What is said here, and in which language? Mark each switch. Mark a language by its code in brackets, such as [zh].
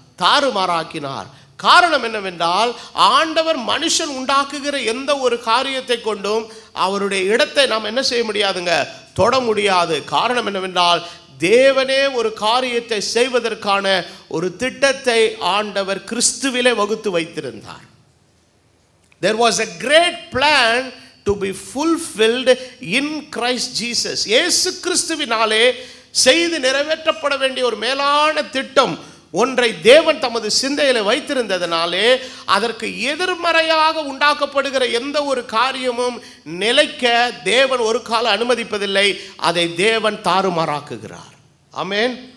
[ta] தாறுமாறாக்கினார். காரணம் என்னவென்றால், ஆண்டவர் மனுஷன் உண்டாக்குகிற எந்த ஒரு காரியத்தை கொண்டும் அவருடைய இடத்தை நாம் என்ன செய்ய முடியாதுங்க, தொட முடியாது. காரணம் என்னவென்றால், தேவனே ஒரு காரியத்தை செய்வதற்கான ஒரு திட்டத்தை ஆண்டவர் கிறிஸ்துவிலே வகுத்து வைத்திருந்தார். [en] There was a great plan to be fulfilled in Christ Jesus. [ta] இயேசு கிறிஸ்துவினாலே செய்து நிறைவேற்றப்பட வேண்டிய ஒரு மேலான திட்டம் ஒன்றை தேவன் தமது சிந்தையில் வைத்திருந்ததனாலே அதற்கு எதிர்மறையாக உண்டாக்கப்படுகிற எந்த ஒரு காரியமும் நிலைக்க தேவன் ஒரு காலம் அனுமதிப்பதில்லை. அதை தேவன் தாறுமாறாக்குகிறார். ஆமென்.